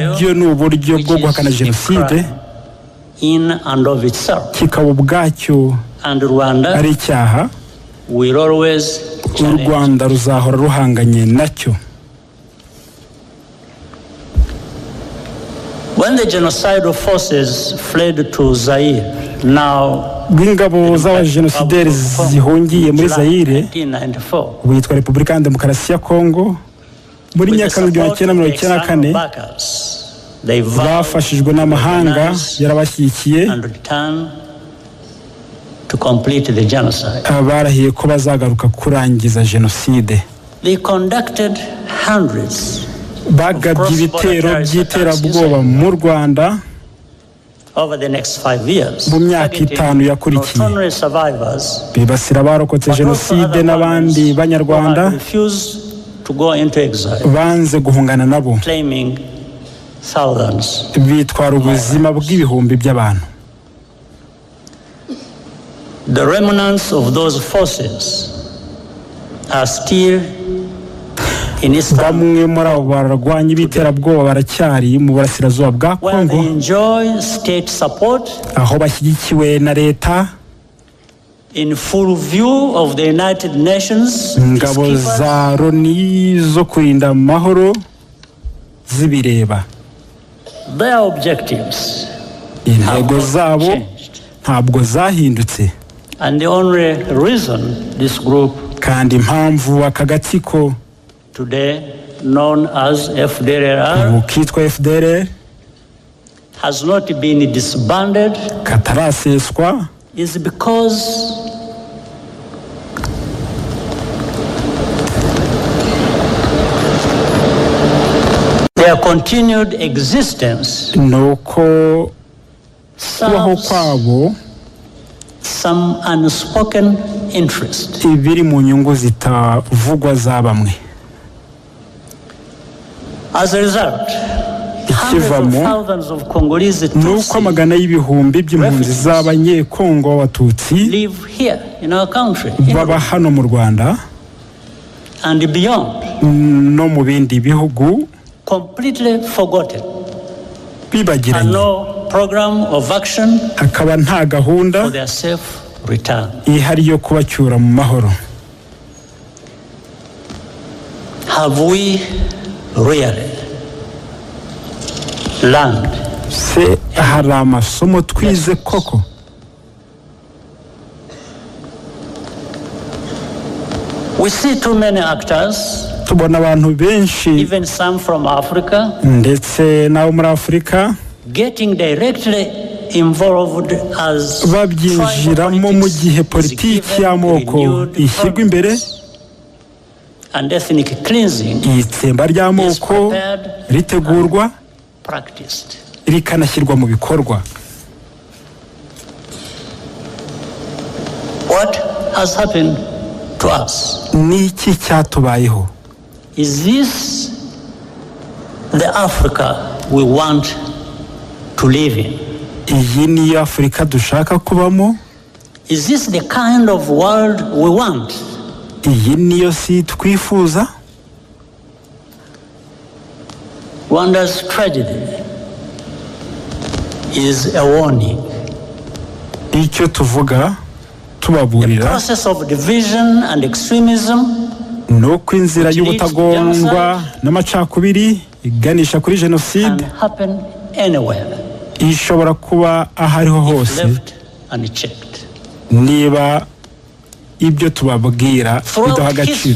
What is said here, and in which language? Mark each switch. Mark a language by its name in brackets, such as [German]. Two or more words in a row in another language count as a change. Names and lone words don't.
[Kinyarwanda] nabyo ni uburyo bwo guhakana Genocide [English] in and of itself. [Kinyarwanda] Kikaba ubwacyo ari icyaha u Rwanda ruzahora ruhanganye nacyo. [English] When the genocidal forces fled to Zaire, now [Kinyarwanda] bw'ingabo z'abajenosideri zihungiye muri Zaire witwa Repubulika ya Demokarasi ya Kongo muri myaka 1994 bafashijwe n'amahanga yarabashyigikiye barahiye ko bazagaruka kurangiza Genocide. bagabye ibitero by'iterabwoba mu Rwanda [English] over the next 5 years, [Kinyarwanda] mu myaka itanu yakurikiye bibasira abarokotse jenoside n'abandi banyarwanda banze guhungana nabo bitwara ubuzima bw'ibihumbi by'abantu. [English] The remnants of those forces are still in Eastern. [Kinyarwanda] Bamwe muri abo barwanyi b'iterabwoba baracyari mu burasirazuba bwa Kongo, aho bashyigikiwe na leta, [English] in full view of the United Nations, [Kinyarwanda] ingabo za Loni zo kurinda amahoro zibireba. [English] Their objectives, [Kinyarwanda] intego zabo ntabwo zahindutse. [English] And the only reason this group, [Kinyarwanda] kandi impamvu aka gatsiko [English] today known as FDLR, [Kinyarwanda] kitwa FDLR, [English] has not been disbanded, [Kinyarwanda] kataraseswa, [English] is because their continued existence [Kinyarwanda] nuko kubaho kwabo [English] some unspoken interest. [Kinyarwanda] Ibiri mu nyungu zitavugwa za bamwe. [English] As a result, [Kinyarwanda] ikivamo nuko amagana y'ibihumbi by'impunzi z'abanyekongo b'abatutsi baba hano mu Rwanda no mu bindi bihugu bibagiranye, akaba nta gahunda ihari yo kubacyura mu mahoro. [English] Have we really learned? [Kinyarwanda] Se hari amasomo twize koko? [English] We see too many actors, [Kinyarwanda] tubona abantu benshi, [English] even some from Africa, [Kinyarwanda] ndetse n'abo muri Afurika, [English] getting directly involved as [Kinyarwanda] babyinjiramo mu gihe politiki y'amoko ishyirwa imbere, [English] and ethnic cleansing [Kinyarwanda] itsemba ry'amoko ritegurwa rikanashyirwa mu bikorwa. [English] What has happened to us? [Kinyarwanda] Niki cyatubayeho? [English] Is this the Africa we want to live in? [Kinyarwanda] Iyi ni Afrika dushaka kubamo? [English] Is this the kind of world we want? [Kinyarwanda] Iyi niyo si twifuza? [English] Rwanda's tragedy is a warning. [Kinyarwanda] Icyo tuvuga tubaburira, [English] the process of division and extremism, [Kinyarwanda] nuko inzira y'ubutagondwa n'amacakubiri iganisha kuri Genocide ishobora kuba ahariho hose niba ibyo tubabwira bidaha agaciro.